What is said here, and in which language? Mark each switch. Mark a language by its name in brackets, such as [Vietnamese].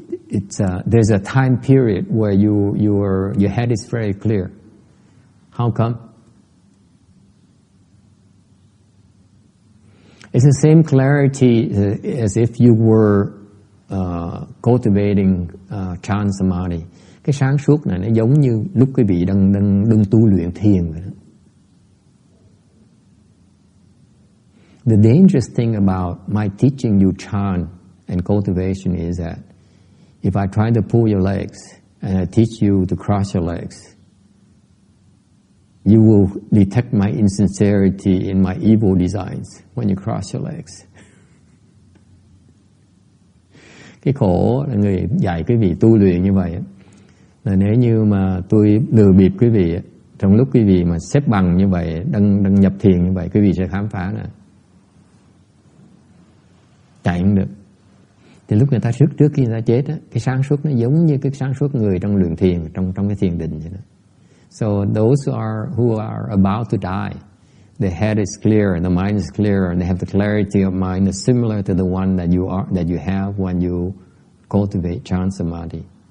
[English] there's a time period where your head is very clear. How come? It's the same clarity as if you were cultivating Chan Samadhi. [Vietnamese] Cái sáng suốt này nó giống như lúc quý vị đang tu luyện thiền vậy đó. [English] The dangerous thing about my teaching you Chan and cultivation is that if I try to pull your legs and I teach you to cross your legs, you will detect my insincerity in my evil designs when you cross your legs. [Vietnamese] Cái khổ là người dạy quý vị tu luyện như vậy là nếu như mà tôi lừa bịp quý vị trong lúc quý vị mà xếp bằng như vậy, đang nhập thiền như vậy, quý vị sẽ khám phá nè, chạy không được. Thì lúc người ta trước khi người ta chết á, cái sáng suốt nó giống như cái sáng suốt người trong luyện thiền, trong cái thiền định vậy đó. [English] So those who are about to die, the head is clear and the mind is clear and they have the clarity of mind is similar to the one that you have when you cultivate Chan Samadhi.